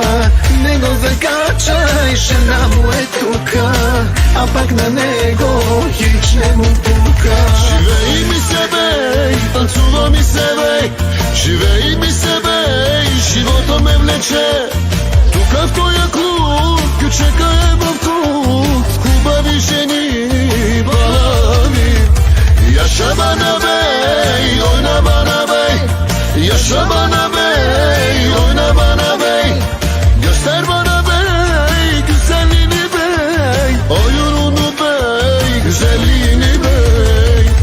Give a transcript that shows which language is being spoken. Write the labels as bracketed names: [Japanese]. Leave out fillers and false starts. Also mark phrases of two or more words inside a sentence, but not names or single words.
[Bulgarian] Него закачай, жена му е тука, а пък на него хич не му пука. Живей ми се бей, танцува ми се бей, живей ми се бей, живота ме влече. Тука в тоя клуб, кючека е в клуб, хубави жени, балави. [Turkish] Yaşa bana bey, oyna bana bey. Yaşa bana bey, oyna bana bey. Göster bana bey, güzelliğini bey. Oyununu bey, güzelliğini bey.